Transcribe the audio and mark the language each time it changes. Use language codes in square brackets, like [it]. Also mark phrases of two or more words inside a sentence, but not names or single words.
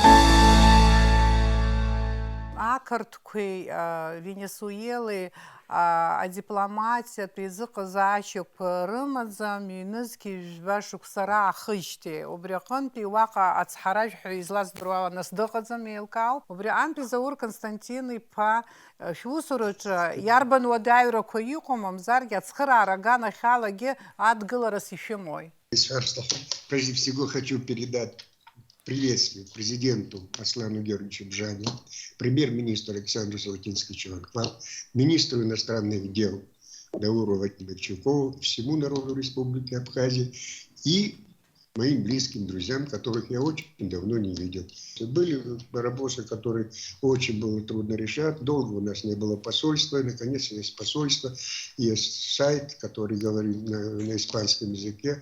[ab] Акартқуи Венесуэлы адипломатия призыҟазаашьақәа рымаӡам ҩнызқьи жәба шықәсара ахыжьҭеи. Убри аҟынтәи уаҟа ацҳаражә ҳәа излаздыруа нас дыҟаӡам еилкаауп. Убри аантәи Заур Константин-иԥа шәусураҿы иарбан уадаҩрақәа иҟоу, мамзаргьы ацхыраара аганахьалагьы адгыларас ишәымои? [ru] Прежде всего хочу передать приветствие президенту Аслану Георгиевичу Бжане, премьер-министру Александру Золотинскому, министру иностранных дел Дауру Владимировичу, всему народу Республики Абхазия и моим близким друзьям, которых я очень давно не видел. Были вопросы, которые очень было трудно решать. Долго у нас не было посольства. И, наконец, есть посольство. Есть сайт, который говорит на испанском языке.